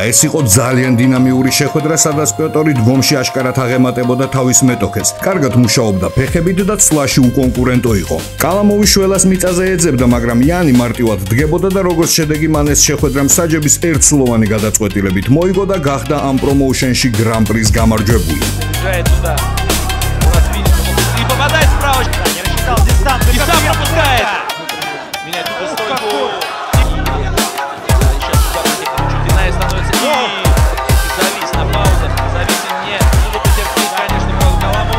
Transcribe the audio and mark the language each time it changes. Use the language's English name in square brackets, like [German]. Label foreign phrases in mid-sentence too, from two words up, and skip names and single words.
[Georgian] ეს იყო ძალიან დინამიური შეხვედრა, სადაც პიოტრი დგომში აშკარად აღემატებოდა თავის მეტოქეს. კარგად მუშაობდა ფეხებით და ცვლაში უკონკურენტო იყო. კალამოვი შველას მიწაზე ეძებდა, მაგრამ იანი მარტივად დგებოდა და როგორც შედეგი მან ეს შეხვედრა მსაჯების ერთსულოვანი გადაწყვეტილებით მოიგო და გახდა ამ პრომოუშენში გრან-პრის გამარჯვებული. [Russian] Попадает справа, не рассчитал дистанцию и сам пропускает. Меняет угол стойку. Сейчас Динай становится и завис на паузах. Завис не будут потерпеть, конечно, Каламов.